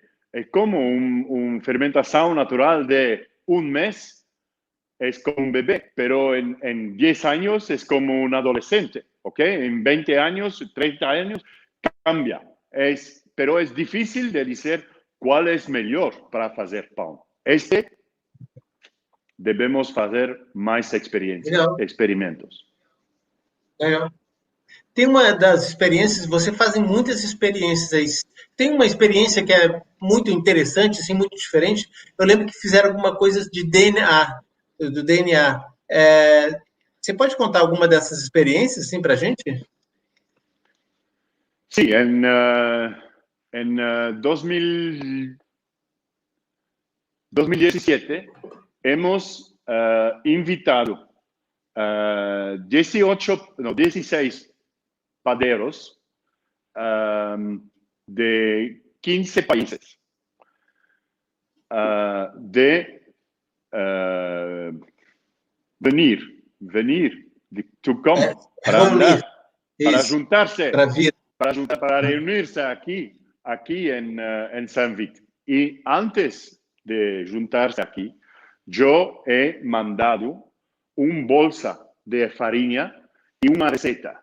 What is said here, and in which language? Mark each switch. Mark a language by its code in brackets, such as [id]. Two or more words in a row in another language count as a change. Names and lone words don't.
[es] Es como un fermentación natural de un mes, es como un bebé, pero en 10 años es como un adolescente, ¿ok? En 20 años, 30 años, cambia. Pero es difícil de decir cuál es mejor para hacer pan. Debemos hacer más experimentos. [pt] Legal. Tem uma das experiências, você fazem muitas experiências aí. Tem uma experiência que é muito interessante, assim, muito diferente. Eu lembro que fizeram alguma coisa de DNA, do DNA. Você pode contar alguma dessas experiências, assim, para a gente? [es] Sí, en 2017 hemos invitado 16 paderos de 15 países de venir, [en] to come, [es] para [pt] Reunir. [es] hablar, para [pt] Isso, [es] juntarse, [pt] para vir. [es] para reunirse aquí en San Vit. Y antes de juntarse aquí, yo he mandado un bolsa de farina y una receta.